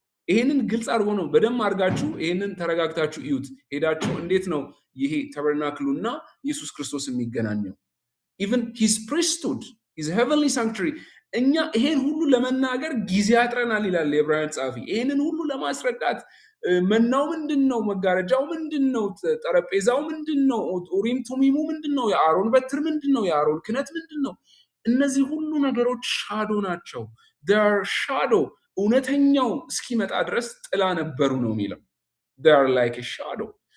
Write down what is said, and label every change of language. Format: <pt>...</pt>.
<am>ይሄንን ግልጽ አድርጎ ነው በደም አድርጋችሁ ይሄንን ተረጋግታችሁ እዩት። ሄዳችሁ እንዴት ነው ይሄ ታበርናክሉና ኢየሱስ ክርስቶስ የሚገናኘው?</am> <en>even his priesthood, his heavenly sanctuary.</en> <am>እኛ ይሄን ሁሉ ለመናገር ጊዜ ያጥረናል ይላል የዕብራውያን ጸሐፊ። ይሄንን ሁሉ ለማስረዳት መናው ምንድነው? መጋረጃው ምንድነው? ጠረጴዛው ምንድነው? ኡሪም ቱሚሙ ምንድነው? የአሮን በትር ምንድነው? የአሮን ክህነት ምንድነው? እነዚህ ሁሉ ነገሮች ሻዶ ናቸው።</am> <en>they are shadow</en> <am>እውነተኛው እስኪመጣ ድረስ ጥላ ነበሩ ነው የሚለው።</am> <en>they are like a shadow.</en>